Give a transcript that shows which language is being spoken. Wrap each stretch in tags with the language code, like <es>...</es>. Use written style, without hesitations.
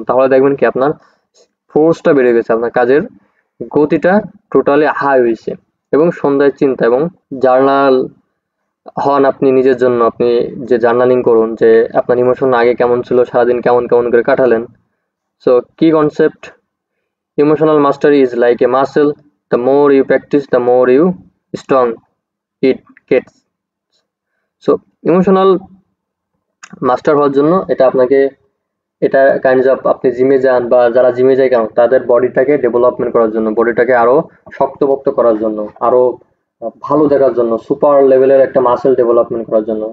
<bn>তাহলে দেখবেন কি আপনার ফোর্সটা বেড়ে গেছে, আপনার কাজের গতিটা টোটালি হাই হয়েছে। এবং সন্ধ্যায় চিন্তা এবং জার্নাল হন আপনি নিজের জন্য, আপনি যে জার্নালিং করুন যে আপনার ইমোশন আগে কেমন ছিল, সারাদিন কেমন কেমন করে কাটালেন,</bn> <en>So key concept: emotional mastery is like a muscle. The more you practice, the more you strong it gets.</en> <bn>So emotional master হওয়ার জন্য এটা কাইন্ডস অফ আপনি জিমে যান বা যারা জিমে যায় কেন তাদের বডিটাকে ডেভেলপমেন্ট করার জন্য, বডিটাকে আরো শক্তপোক্ত করার জন্য, আরো ভালো দেখার জন্য, সুপার লেভেলের একটা মাসেল ডেভেলপমেন্ট করার জন্য।</bn>